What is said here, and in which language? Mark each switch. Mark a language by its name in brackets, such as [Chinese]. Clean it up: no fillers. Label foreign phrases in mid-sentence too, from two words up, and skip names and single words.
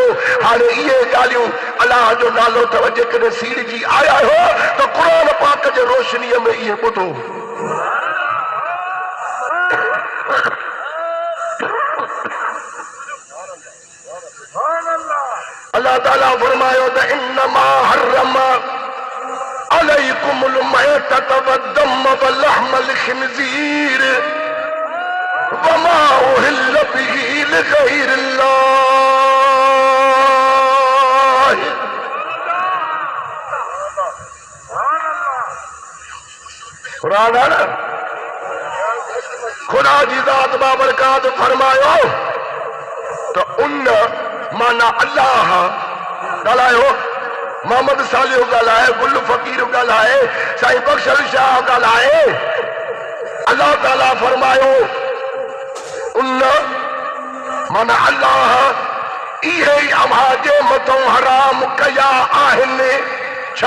[Sindhi] हाणे इहे ॻाल्हियूं अल्लाह जो नालो अथव जेकॾहिं सीड़ जी आया हो त क़ुरान पाक जे रोशनीअ में इहे ॿुधो। अल्लाह ताला फरमायो त [Arabic] إنما حرم عليكم الميتة والدم ولحم الخنزير وما أهل به لغير الله. [Sindhi] कुरान है ना, खुदा जी ज़ात बाबरकात फरमायो तो उन माना अल्लाह ॻाल्हायो, मोहम्मद सालिह ॻाल्हाए, गुल फ़कीर ॻाल्हाए, साईं बख्शल शाह ॻाल्हाए। अल्लाह ताला फरमायो उन माना अल्लाह इहे ई अव्हां जे मथां हराम कया आहिनि छा?